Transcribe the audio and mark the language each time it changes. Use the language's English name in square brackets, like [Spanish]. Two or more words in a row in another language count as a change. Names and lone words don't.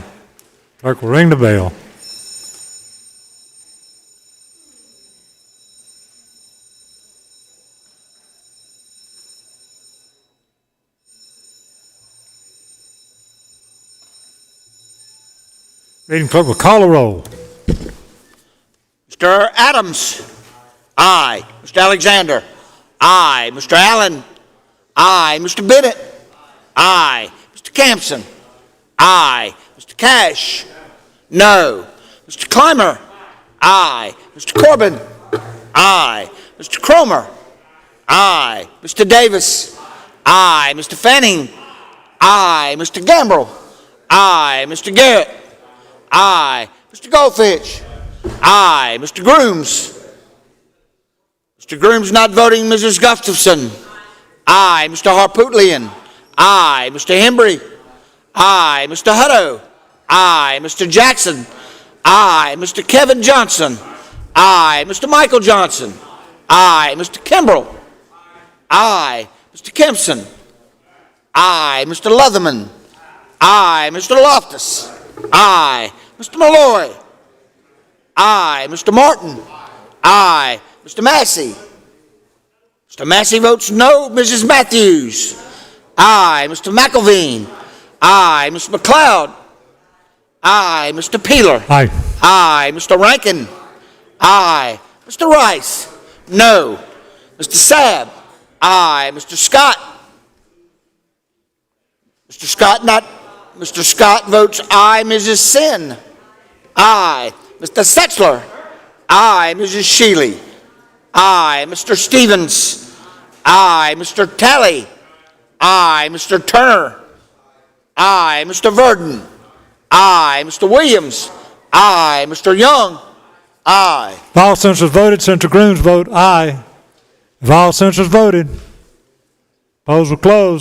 [English] Clerk will ring the bell. Reading clerk will call a roll. Mr. Adams. Aye. Mr. Alexander. Aye. Mr. Allen. Aye. Mr. Bennett. Aye. Mr. Campson. Aye. Mr. Cash. No. Mr. Clymer. Aye. Mr. Corbin. Aye. Mr. Cromer. Aye. Mr. Davis. Aye. Mr. Fanning. Aye. Mr. Gambrell. Aye. Mr. Garrett. Aye. Mr. Goldfinch. Aye. Mr. Grooms. Mr. Grooms not voting. Mrs. Gustafson. Aye. Mr. Harpootlian. Aye. Mr. Hembry. Aye. Mr. Hutto. Aye. Mr. Jackson. Aye. Mr. Kevin Johnson. Aye. Mr. Michael Johnson. Aye. Mr. Kimbrell. Aye. Mr. Kempson. Aye. Mr. Leatherman. Aye. Mr. Loftus. Aye. Mr. Malloy. Aye. Mr. Martin. Aye. Mr. Massey. Mr. Massey votes no. Mrs. Matthews. Aye. Mr. McElveen. Aye. Mr. McLeod. Aye. Mr. Peeler. Aye. Aye. Mr. Rankin. Aye. Mr. Rice. No. Mr. Sabb. Aye. Mr. Scott. Mr. Scott not. Mr. Scott votes aye. Mrs. Sin. Aye. Mr. Setzler. Aye. Mrs. Shealy. Aye. Mr. Stevens. Aye. Mr. Talley. Aye. Mr. Turner. Aye. Mr. Verdon. Aye. Mr. Williams. Aye. Mr. Young. Aye. If all senators voted, Senator Grooms vote aye. If all senators voted, polls will close.